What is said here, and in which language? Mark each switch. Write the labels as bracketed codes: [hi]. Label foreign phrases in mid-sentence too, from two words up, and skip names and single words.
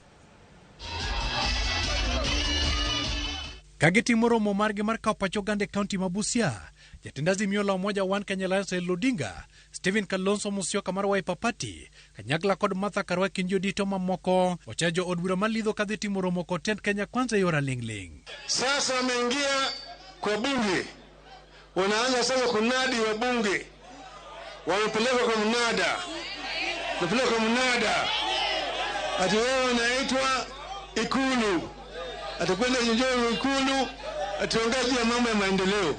[luo] Kagitimo romo margi mar kawo pach oganda e kaunti ma Busia, jatend Azimio la Umoja One Kenya Alliance Raila Odinga, Stephen Kalonzo Musyoka mar Wiper Party, kanyakla kod Martha Karua Kinjo dito mamoko ochajo od bura malidho kadhi timo romo kod tend Kenya Kwanza yora lingling. [sw] Sasa wameingia kwa bunge, wanaanza sasa kunadi wa bunge, wamepeleka kwa mnada, ati wewe unaitwa Ikulu, atakwenda njoo Ikulu, ationgea ya mambo ya maendeleo.